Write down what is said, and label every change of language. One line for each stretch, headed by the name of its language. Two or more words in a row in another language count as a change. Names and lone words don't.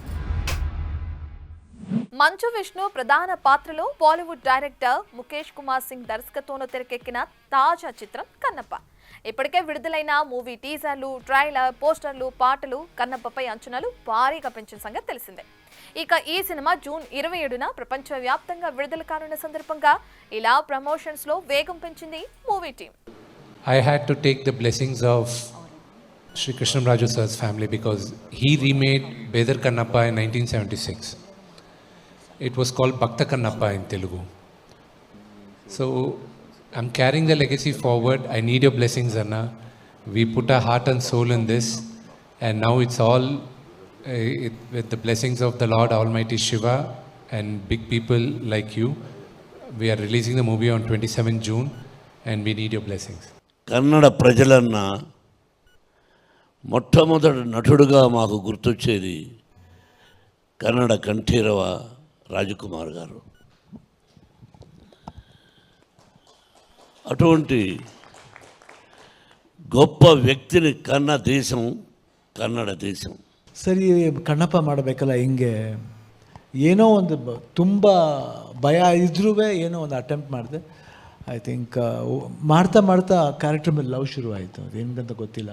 Telugu: మంచు విష్ణు ప్రధాన పాత్రలో బాలీవుడ్ డైరెక్టర్ ముఖేష్ కుమార్ సింగ్ దర్శకత్వంలో తెరకెక్కిన తాజా చిత్రం కన్నప్ప. ఇప్పటికే విడుదలైన
English: movie teasers,
Telugu: ట్రైలర్, పోస్టర్లు, పాటలు కన్నప్పపై అంచనాలు భారీగా పెంచిన సంగతి తెలిసిందే. ఇక ఈ సినిమా జూన్ 27న ప్రపంచవ్యాప్తంగా విడుదల కానున్న సందర్భంగా ఇలా ప్రమోషన్స్ లో వేగం పెంచింది
English: movie team. I had to take the blessings of Sri Krishnamraju sir's family because he remade Bedar Kannappa in 1976. It was called Bhakta Kannappa in Telugu. So I'm carrying the legacy forward. I need your blessings, Anna. We put our heart and soul in this, and now it's all with the blessings of the Lord Almighty Shiva and big people like you. We are releasing the movie on 27 June, and we need your blessings.
Telugu: కన్నడ ప్రజలన్న మొట్టమొదటి నటుడుగా మాకు గుర్తొచ్చేది కన్నడ కంఠీరవ రాజకుమార్ గారు. అటువంటి గొప్ప ವ್ಯಕ್ತಿని
Kannada: ಕನ್ನ ದೇಶಂ ಕನ್ನಡ ದೇಶಂ. ಸರಿ, ಕಣ್ಣಪ್ಪ ಮಾಡಬೇಕಲ್ಲ, ಹಿಂಗೆ ಏನೋ ಒಂದು ತುಂಬ ಭಯ ಇದ್ರೂ ಏನೋ ಒಂದು ಅಟೆಂಪ್ಟ್ ಮಾಡಿದೆ.
English: I think
Kannada: ಮಾಡ್ತಾ ಕ್ಯಾರೆಕ್ಟರ್ ಮೇಲೆ ಲವ್ ಶುರು ಆಯಿತು. ಅದು ಹೆಂಗಂತ ಗೊತ್ತಿಲ್ಲ.